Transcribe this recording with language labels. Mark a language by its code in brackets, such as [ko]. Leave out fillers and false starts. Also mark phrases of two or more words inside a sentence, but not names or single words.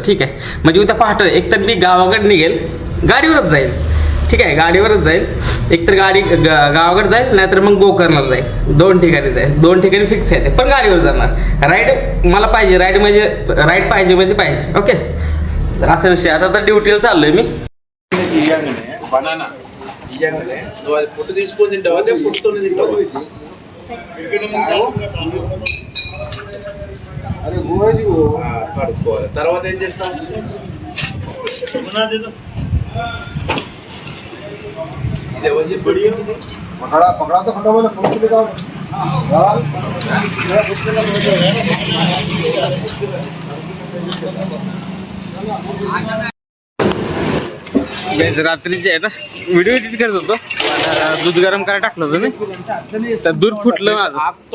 [mr] ठीक आहे, म्हणजे उद्या पहाटे एकतर मी गावाकडे निघेल, गाडीवरच जाईल. ठीक आहे, गाडीवरच जाईल. एकतर गावाकडे जाईल, नाहीतर मग गोकर्णला जाईल. 2 ठिकाणी जाईल. 2 ठिकाणी फिक्स आहे, पण गाडीवर जाणार. राईड मला पाहिजे. राईड पाहिजे. ओके, तर असा विषय. आता तर ड्युटीला चाललोय मी. [te] ఫుడ్ తీసుకొని తింటావా అదే ఫుడ్తోనే తింటావా కడుక్కోవాలి. తర్వాత ఏం చేస్తాం? ఇది ఎవరు చెప్పాడు? [hi] పకడా तो फटाफट फोन के लिए [mr] रात्रीचे आहे ना, व्हिडिओ एडिट करत होतो. दूध गरम करायला टाकलं होतं मी. तर दूध फुटलं माझं.